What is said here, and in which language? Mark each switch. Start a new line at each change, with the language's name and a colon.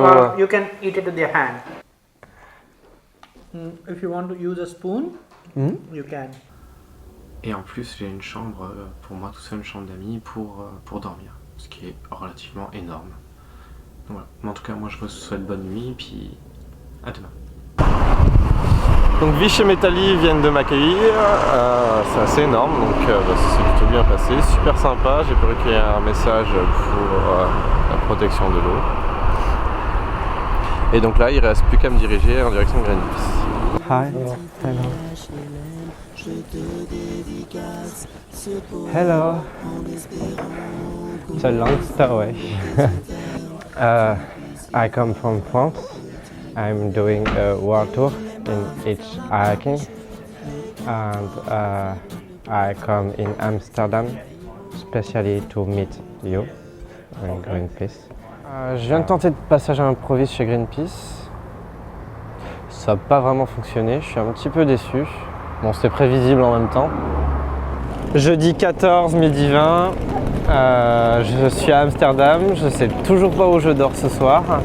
English: Or you can eat it with your hand. If you want to use a spoon, you can.
French: Et en plus, j'ai une chambre pour moi tout seul, une chambre d'amis pour dormir, ce qui est relativement énorme. Donc voilà. Mais en tout cas, moi je vous souhaite bonne nuit, puis à demain. Donc Vich et Metali viennent de m'accueillir, c'est assez énorme, donc ça s'est plutôt bien passé, super sympa. J'ai pu recueillir un message pour la protection de l'eau. Et donc là, il ne reste plus qu'à me diriger en direction de Greenpeace.
English: Hi. Hello. Hello. It's a long story. I come from France. I'm doing a world tour in hitchhiking, and I come in Amsterdam especially to meet you in Greenpeace.
French: Je viens de tenter de passage à l'improviste chez Greenpeace. Ça n'a pas vraiment fonctionné, je suis un petit peu déçu. Bon, c'était prévisible en même temps. Jeudi 14, midi 20, je suis à Amsterdam, je sais toujours pas où je dors ce soir.